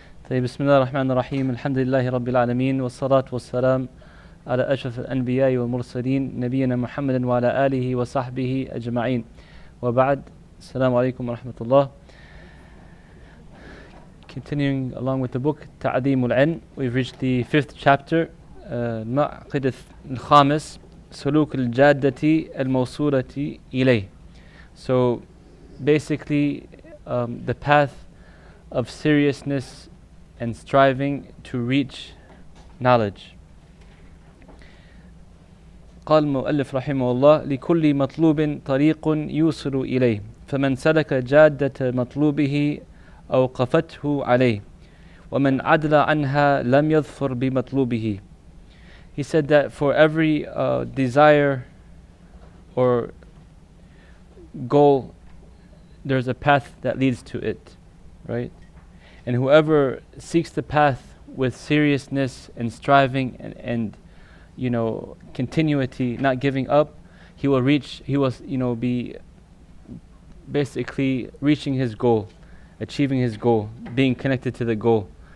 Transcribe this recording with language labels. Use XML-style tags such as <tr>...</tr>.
<ar>طيب بسم الله الرحمن الرحيم الحمد لله رب العالمين والصلاة والسلام على أشرف الأنبياء والمرسلين نبينا محمد وعلى آله وصحبه أجمعين وبعد السلام عليكم ورحمة الله.</ar> <en>Continuing along with the book تعظيم العلم, we've reached the fifth chapter,</en> <ar>المعقد الخامس سلوك الجادة الموصولة إليه.</ar> <en>So basically the path of seriousness and striving to reach knowledge.</en> <ar>قال المؤلف رحمه الله لكل مطلوب طريق يوصل إليه فمن سلك جادة مطلوبه أوقفته عليه ومن عدل عنها لم يظفر بمطلوبه.</ar> <en>He said that for every desire or goal there's a path that leads to it, right? And whoever seeks the path with seriousness and striving and you know, continuity, not giving up, he will be basically reaching his goal, achieving his goal, being connected to the goal.</en>